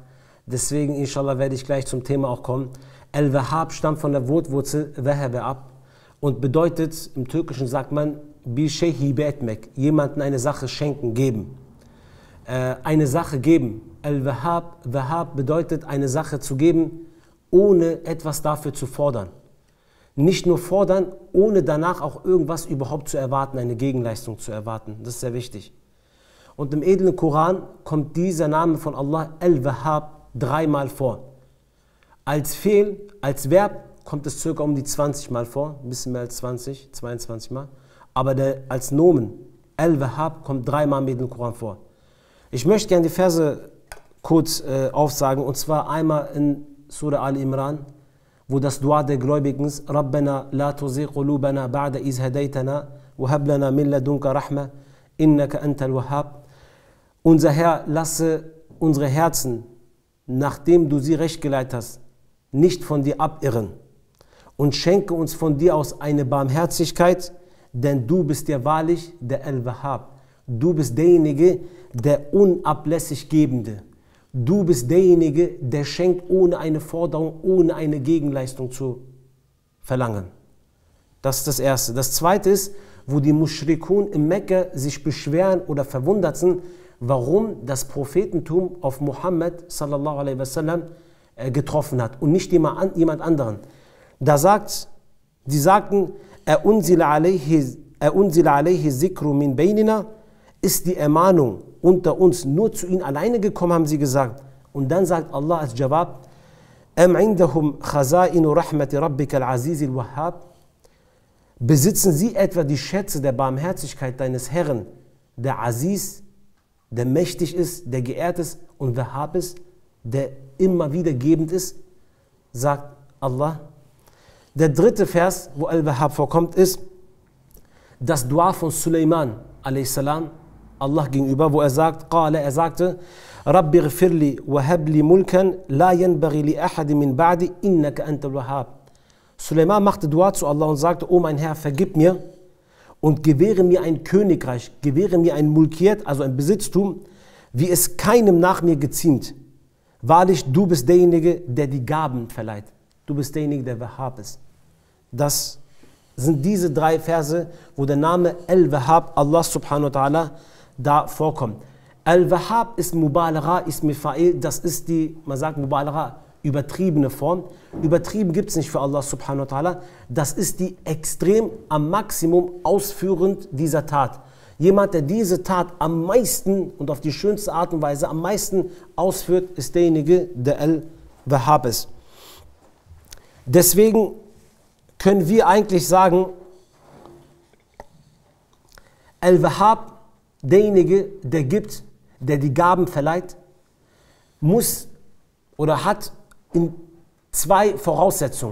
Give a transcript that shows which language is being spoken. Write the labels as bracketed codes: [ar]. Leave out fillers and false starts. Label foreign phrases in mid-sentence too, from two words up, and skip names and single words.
[de] Deswegen inshallah werde ich gleich zum Thema auch kommen. Al-Wahhab stammt von der Wortwurzel Wahabe ab und bedeutet, im Türkischen sagt man, [tr] Bi-Shay hibe etmek, [de] jemanden eine Sache schenken, geben. Eine Sache geben. Al-Wahhab, Wahhab bedeutet, eine Sache zu geben, ohne etwas dafür zu fordern. Nicht nur fordern, ohne danach auch irgendwas überhaupt zu erwarten, eine Gegenleistung zu erwarten. Das ist sehr wichtig. Und im edlen Koran kommt dieser Name von Allah, Al-Wahhab, 3-mal vor. Als Fehl, als Verb kommt es circa um die 20 Mal vor, ein bisschen mehr als 20, 22 Mal. Aber als Nomen, Al-Wahhab, kommt 3-mal im edlen Koran vor. Ich möchte gerne die Verse kurz aufsagen, und zwar einmal in Surah Al-Imran, wo das Dua der Gläubigen ist, [ar] ربنا لا تزغ قلوبنا بعد إذ هديتنا وهب لنا من لدنك رحمة إنك أنت الوهاب. [de] Unser Herr, lasse unsere Herzen, nachdem du sie recht geleitet hast, nicht von dir abirren und schenke uns von dir aus eine Barmherzigkeit, denn du bist ja wahrlich der Al-Wahhab. Du bist derjenige, der unablässig Gebende. Du bist derjenige, der schenkt, ohne eine Forderung, ohne eine Gegenleistung zu verlangen. Das ist das Erste. Das Zweite ist, wo die Mushrikun in Mekka sich beschweren oder verwundert sind, warum das Prophetentum auf Muhammad [ar] صلى الله عليه وسلم [de] getroffen hat und nicht jemand anderen. Da die sagten, [ar] أنزل عليه الذكر من بيننا, [de] ist die Ermahnung unter uns nur zu ihnen alleine gekommen, haben sie gesagt. Und dann sagt Allah als Jawab, [ar] أم عندهم خزائن رحمة ربك العزيز الوهاب, [de] besitzen sie etwa die Schätze der Barmherzigkeit deines Herrn, der Aziz, der mächtig ist, der geehrt ist, und Wahhab ist, der immer wieder gebend ist, sagt Allah. Der dritte Vers, wo Al-Wahhab vorkommt, ist das Dua von Suleiman a.s. Allah gegenüber, wo er sagte, [ar] رب اغفر لي وهب لي ملكا لا ينبغي لأحد من بعدي إنك أنت الوهاب. [de] Suleiman machte Dua zu Allah und sagte, oh mein Herr, vergib mir und gewähre mir ein Königreich, gewähre mir ein Mulkiyat, also ein Besitztum, wie es keinem nach mir geziemt. Wahrlich, du bist derjenige, der die Gaben verleiht. Du bist derjenige, der Wahhab ist. Das sind diese 3 Verse, wo der Name Al-Wahhab, [ar] الله سبحانه وتعالى, [de] da vorkommt. Al-Wahhab ist Mubalagha, [ar] اسم فاعل, [de] das ist die, man sagt Mubalagha, übertriebene Form. Übertrieben gibt es nicht für [ar] الله سبحانه وتعالى. [de] Das ist die extrem am Maximum ausführend dieser Tat. Jemand, der diese Tat am meisten und auf die schönste Art und Weise am meisten ausführt, ist derjenige, der Al-Wahhab ist. Deswegen können wir eigentlich sagen, Al-Wahhab, derjenige, der gibt, der die Gaben verleiht, muss oder hat in 2 Voraussetzungen.